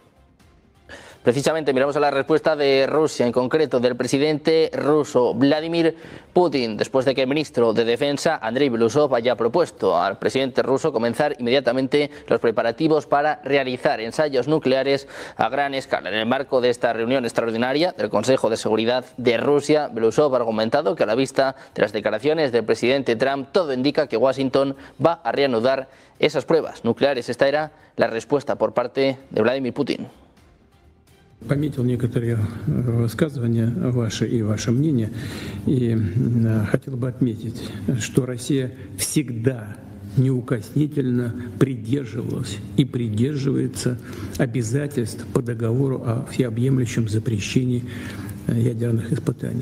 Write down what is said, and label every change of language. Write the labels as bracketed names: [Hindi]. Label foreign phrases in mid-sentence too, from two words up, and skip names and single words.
[Spanish] Precisamente miramos a la respuesta de Rusia, en concreto del presidente ruso Vladimir Putin, después de que el ministro de Defensa, Andrei Belousov, haya propuesto al presidente ruso comenzar inmediatamente los preparativos para realizar ensayos nucleares a gran escala. En el marco de esta reunión extraordinaria del Consejo de Seguridad de Rusia, Belousov ha argumentado que a la vista de las declaraciones del presidente Trump, todo indica que Washington va a reanudar esas pruebas nucleares. Esta era la respuesta por parte de Vladimir Putin. [Russian] Пометил некоторые высказывания ваши и ваше мнение, и хотел бы отметить, что Россия всегда неукоснительно придерживалась и придерживается обязательств по договору о всеобъемлющем запрещении ядерных испытаний.